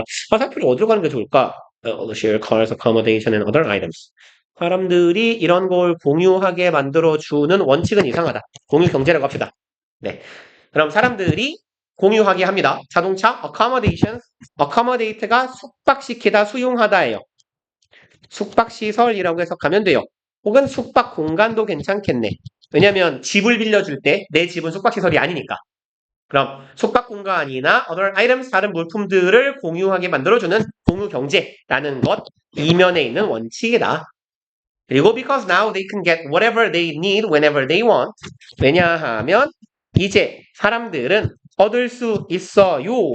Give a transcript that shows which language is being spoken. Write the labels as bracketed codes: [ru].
[ko] 화살표를 어디로 가는 게 좋을까? [en] Share cars, accommodation, and other items. [ko] 사람들이 이런 걸 공유하게 만들어주는 원칙은 이상하다. 공유 경제라고 합시다. 네. 그럼 사람들이 공유하게 합니다. 자동차 accommodation, accommodate가 숙박시키다, 수용하다예요. 숙박시설이라고 해석하면 돼요. 혹은 숙박 공간도 괜찮겠네. 왜냐면 집을 빌려줄 때 내 집은 숙박시설이 아니니까. 그럼 숙박 공간이나 [en] other items, [ko] 다른 물품들을 공유하게 만들어주는 공유 경제라는 것 이면에 있는 원칙이다. 그리고 [en] because now they can get whatever they need whenever they want. [ko] 왜냐하면 이제 사람들은 얻을 수 있어요.